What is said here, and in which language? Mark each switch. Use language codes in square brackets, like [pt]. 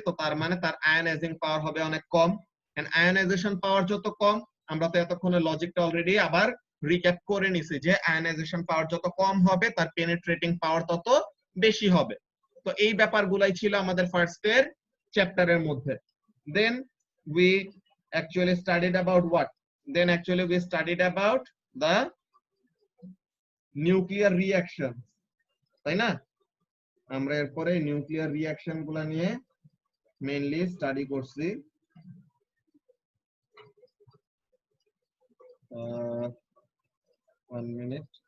[bn] তো তার মানে তার আয়নাইজিং পাওয়ার হবে অনেক কম, এন্ড আয়নাইজেশন পাওয়ার যত কম, আমরা তো এতক্ষণে লজিকটা অলরেডি আবার রিক্যাপ করে নিছি যে আয়নাইজেশন পাওয়ার যত কম হবে তার পেনিট্রেটিং পাওয়ার তত বেশি হবে। তো এই ব্যাপারগুলাই ছিল আমাদের ফার্স্ট এর চ্যাপ্টারের মধ্যে। [en] Then we actually studied about what? Then actually we studied about the nuclear reactions, [bn] তাই না? আমরা এরপরে নিউক্লিয়ার রিঅ্যাকশন গুলা নিয়ে মেইনলি স্টাডি করছি। [en] One minute.